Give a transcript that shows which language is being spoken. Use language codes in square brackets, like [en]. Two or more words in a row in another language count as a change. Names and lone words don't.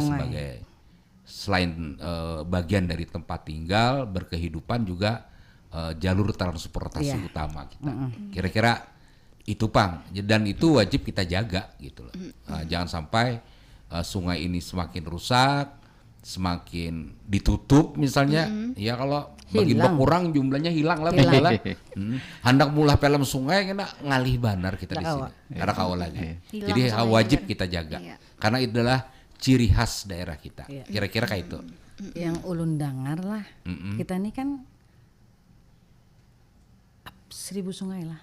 [id] Sebagai selain bagian dari tempat tinggal, berkehidupan, juga jalur transportasi utama kita. Kira-kira itu Pang, dan itu wajib kita jaga gitu loh. Jangan sampai sungai ini semakin rusak, semakin ditutup misalnya. Ya kalau bagi berkurang jumlahnya hilang lah. [bjn] Hendak mulai film sungai kena ngalih banar kita di sini. [id] Ada kau lagi. Jadi wajib kita jaga. Karena itu adalah ciri khas daerah kita. Kira-kira kayak itu. Yang ulun dengar lah, kita ini kan 1000 sungai lah.